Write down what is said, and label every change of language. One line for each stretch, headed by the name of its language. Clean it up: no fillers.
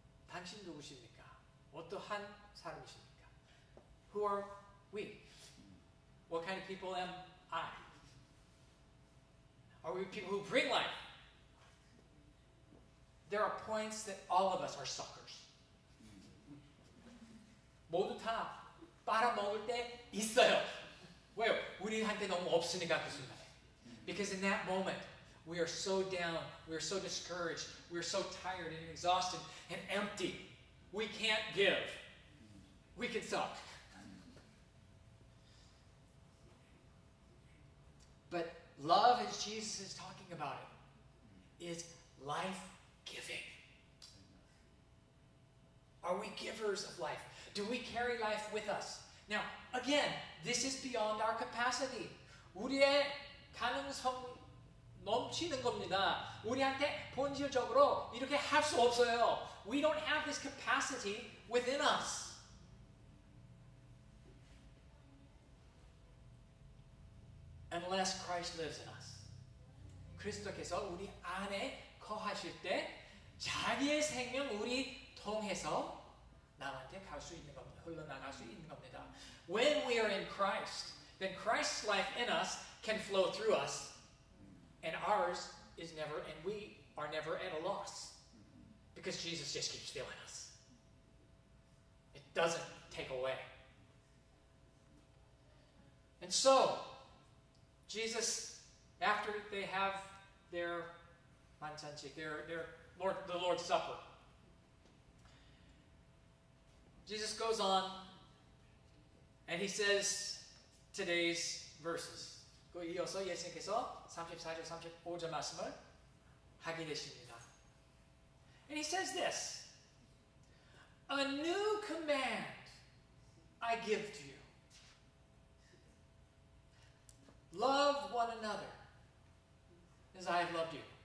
Korean: 당신 누구십니까? 어떠한 사람이십니까?
English: Who are we? What kind of people am I? Are we people who bring life? There are points that all of us are suckers.
Korean: 모두 다 빨아먹을 때 있어요. 왜요? 우리한테 너무 없으니까 그 순간에.
English: Because in that moment, we are so down, we are so discouraged, we are so tired and exhausted and empty. We can't give. We can suck. But love, as Jesus is talking about it, is life-giving. Are we givers of life? Do we carry life with us? Now, again, this is beyond our capacity.
Korean: 우리의 가능성 넘치는 겁니다. 우리한테 본질적으로 이렇게 할 수 없어요.
English: We don't have this capacity within us. Unless Christ lives in us.
Korean: 그리스도께서 우리 안에 거하실 때 자기의 생명 우리 통해서 남한테 갈 수 있는 겁니다. 흘러나갈 수 있는 겁니다.
English: When we are in Christ, then Christ's life in us can flow through us, and ours is never, and we are never at a loss, because Jesus just keeps filling us. It doesn't take away. And so, Jesus, after they have their 만찬식, the Lord's Supper, Jesus goes on and he says today's verses.
Korean: 그 이어서 예수님께서 34절, 35절 말씀을 하게 되십니다.
English: And he says this, a new command I give to you. Love one another as I have loved you.